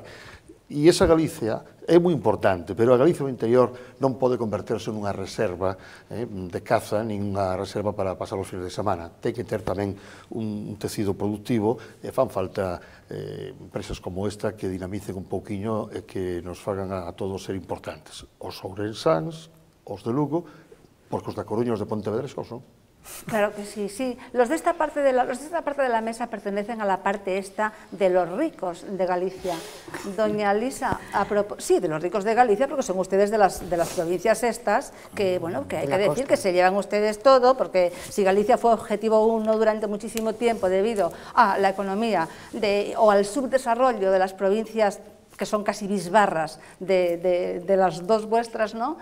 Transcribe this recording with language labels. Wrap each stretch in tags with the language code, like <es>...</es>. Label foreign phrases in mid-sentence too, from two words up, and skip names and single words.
<gl>E esa Galicia é moi importante, pero a Galicia do interior non pode converterse nunha reserva de caza, nin unha reserva para pasar os fines de semana. Ten que ter tamén un tecido productivo, e fan falta empresas como esta que dinamicen un pouquiño e que nos fagan a todos ser importantes. Os ourensáns, os de Lugo, porque os da Coruña, os de Pontevedra xa son.</gl> <es>Claro que sí, sí. Los de esta parte de la mesa pertenecen a la parte esta de los ricos de Galicia. Doña Lisa, sí, de los ricos de Galicia, porque son ustedes de las provincias estas, que bueno, que hay que decir que se llevan ustedes todo, porque si Galicia fue objetivo 1 durante muchísimo tiempo debido a la economía o al subdesarrollo de las provincias que son casi bisbarras de las dos vuestras, ¿no?</es>